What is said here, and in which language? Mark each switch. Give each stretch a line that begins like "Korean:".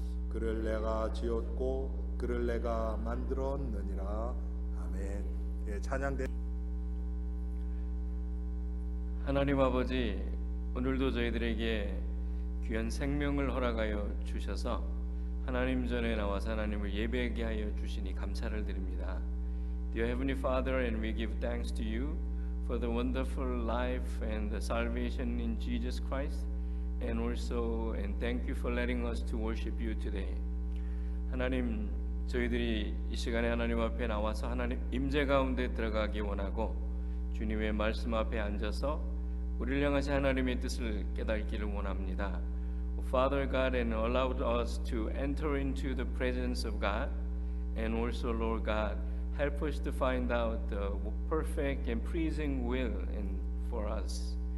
Korean: 그를 내가 지었고 그를 내가 만들었느니라. 아멘. 예, 찬양대. 하나님 아버지, 오늘도 저희들에게 귀한 생명을 허락하여 주셔서 하나님 전에 나와서 하나님을 예배하게 하여 주시니 감사를 드립니다.
English: Dear Heavenly Father, and we give thanks to you for the wonderful life and the salvation in Jesus Christ, and thank you for letting us to worship you today.
Korean: 하나님, 저희들이 이 시간에 하나님 앞에 나와서 하나님 임재 가운데 들어가기 원하고 주님의 말씀 앞에 앉아서 우리를 향하신 하나님의 뜻을 깨닫기를 원합니다.
English: Father God, and allow us to enter into the presence of God, and also Lord God, help us to find out the perfect and pleasing will for us.